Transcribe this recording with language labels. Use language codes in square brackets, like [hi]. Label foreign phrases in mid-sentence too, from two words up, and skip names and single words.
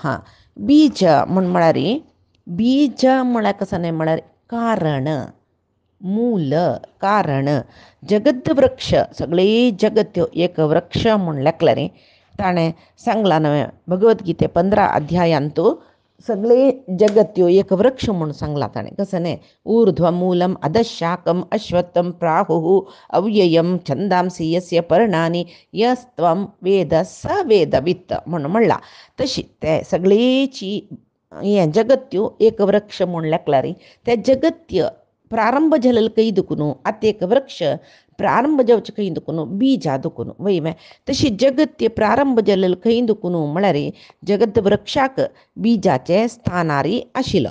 [kok] बीज म्हळ्यार बीज म्हळ्यार कसं न्ही म्हळ्यार कारण मूल कारण. जगत वृक्ष सगळे जगत एक वृक्ष म्हूण लेखलें ताणें सांगलां न्हय भगवद्गीते 15 अध्यायांतू सगळे जगत ह्यो एक वृक्ष म्हूण सांगलां ताणें कसं न्ही. [sa] ऊर्ध्वमूलम अधशाकम अश्वत्थम प्राहुः अव्ययम छंदांसी यस्य पर्णानि यस्त्वं वेद स वेदवित्त [kok] म्हणून म्हणलां. तशी ते सगळेची हें जगत्यो एक वृक्ष म्हूण लेखला रे. ते जगत्य प्रारंभ जालेलो खंय दुखून आतां एक वृक्ष प्रारंभ जावचे खंय दुखून बीजा दुखून वय मे. तशी जगत्य प्रारंभ जालेलो खंय दुखून म्हळ्यार जगत वृक्षाक बिजाचे स्थानारी आशिल्लो.